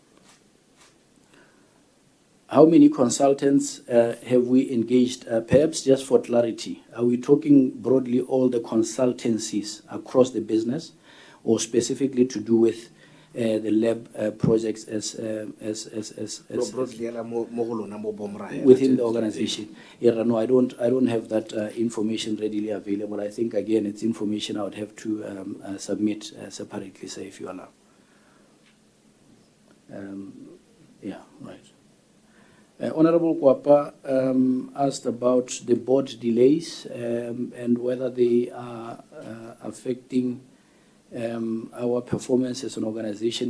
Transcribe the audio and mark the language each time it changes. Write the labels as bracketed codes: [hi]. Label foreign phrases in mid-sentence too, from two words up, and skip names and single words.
[en] How many consultants have we engaged? Perhaps just for clarity, are we talking broadly all the consultancies across the business or specifically to do with the lab projects as [tn] broadly yela mo go lona mo BOMRA, [en] within the organization. Yeah, no, I don't have that information readily available. I think again, it's information I would have to submit separately, say, if you allow. Yeah, right. Honorable Kwapa asked about the board delays and whether they are affecting our performance as an organization.